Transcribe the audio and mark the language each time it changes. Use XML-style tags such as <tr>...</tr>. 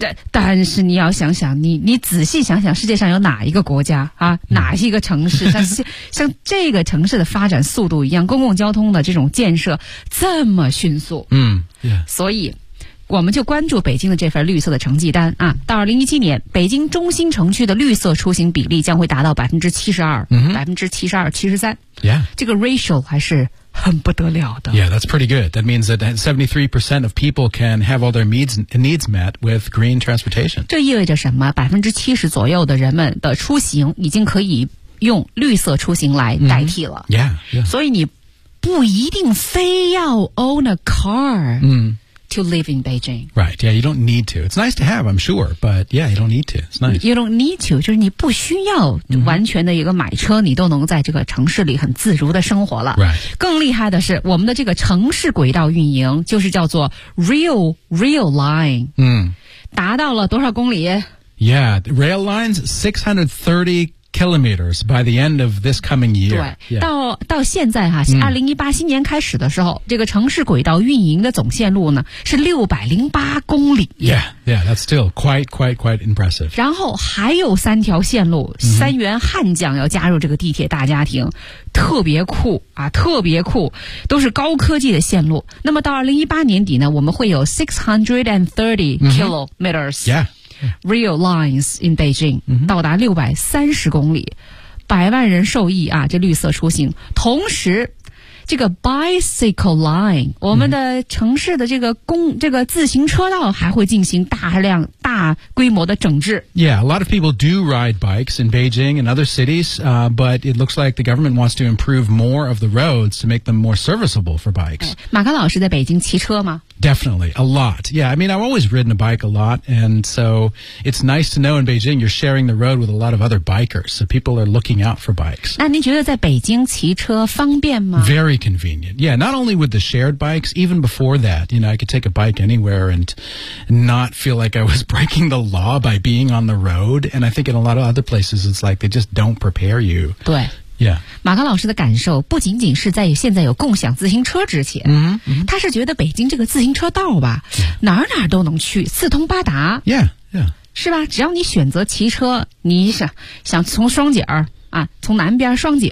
<zh>但是你要想想，你仔细想想，世界上有哪一个国家啊，哪一个城市像这个城市的发展速度一样，公共交通的这种建设这么迅速？嗯、yeah. 所以。我们就关注北京的这份绿色的成绩单啊，到2017年，北京中心城区的绿色出行比例将会达到72%，72%、73%。</zh> <en>Yeah，</en> <zh>这个 ratio 还是很不得了的。</zh> <en>Yeah， that's pretty good. That means that 73% of people can have all their needs met with green transportation.</en> <zh>这意味着什么？ 70%左右的人们的出行已经可以用绿色出行来代替了。 Mm-hmm. Yeah，所以你不一定非要</zh> <en>own a car。嗯。 To live in Beijing. Right, yeah, you don't need to. It's nice to have, I'm sure, but yeah, you don't need to. It's nice. You don't need to,</en> <zh>就是你不需要完全的一个买车、mm-hmm. 你都能在这个城市里很自如的生活了。</zh> <en>Right.</en> <zh>更厉害的是我们的这个城市轨道运营就是叫做 Rail Line. 嗯、mm. 达到了多少公里</zh> <en>Yeah, Rail Line's 630 kilometers by the end of this coming year.</en> <zh>对、yeah. 到现在哈、啊、2018新年开始的时候、mm. 这个城市轨道运营的总线路呢是608公里。</zh> <en>Yeah, yeah, that's still quite impressive.</en> <zh>然后还有三条线路、mm-hmm. 三员悍将要加入这个地铁大家庭特别酷啊特别酷都是高科技的线路。那么到2018年底呢我们会有</zh> <en>630 kilometers.、 Mm-hmm. Yeah. Real lines in Beijing、mm-hmm.</en> <zh>到达630公里，百万人受益啊！这绿色出行，同时这个 bicycle line， 我们的城市的这个自行车道还会进行大规模的整治。</zh> <en>Yeah, a lot of people do ride bikes in Beijing and other cities, but it looks like the government wants to improve more of the roads to make them more serviceable for bikes.、</en> <zh>哎、马康老师在北京骑车吗？</zh> <en>Definitely, a lot. Yeah, I mean, I've always ridden a bike a lot, and so it's nice to know in Beijing you're sharing the road with a lot of other bikers, so people are looking out for bikes.</en> <zh>那您觉得在北京骑车方便吗？</zh> <en>Very convenient. Yeah, not only with the shared bikes, even before that, you know, I could take a bike anywhere and not feel like I was breaking the law by being on the road, and I think in a lot of other places it's like they just don't prepare you.</en> <zh>对。</zh> <en>Yeah.</en> <zh>马康老师的感受不仅仅是在现在有共享自行车之前、 mm-hmm. Mm-hmm. 他是觉得北京这个自行车道吧、</zh> <en>yeah.</en> <zh>哪儿都能去四通八达</zh> <en>yeah.</en> <zh>是吧只要你选择骑车你想从双井啊，从南边双井</zh>